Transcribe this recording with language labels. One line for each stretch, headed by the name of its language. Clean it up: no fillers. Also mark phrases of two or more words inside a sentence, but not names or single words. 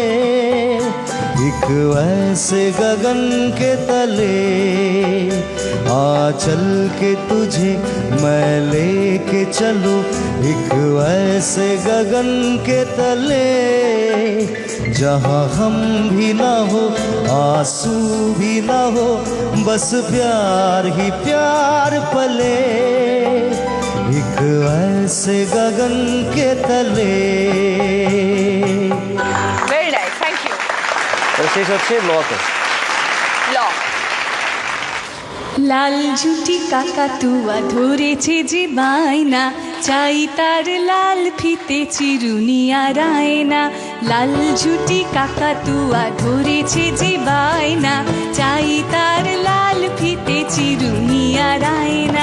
Hindi: एक ऐसे गगन के तले, आ चल के तुझे मैं लेके चलूं एक ऐसे गगन के तले जहाँ हम भी ना हो आंसू भी ना हो बस प्यार ही प्यार पले एक ऐसे गगन के तले।
English: very nice, thank you.
Bangla: শেষ হচ্ছে লতে। ল। লাল জুটি কাকাতুয়া ধরেছে যে বায়না, চাই তার লাল ফিতে চিরুনি আর আয়না। লাল জুটি কাকাতুয়া ধরেছে যে বায়না, চাই তার লাল ফিতে চিরুনি আর আয়না।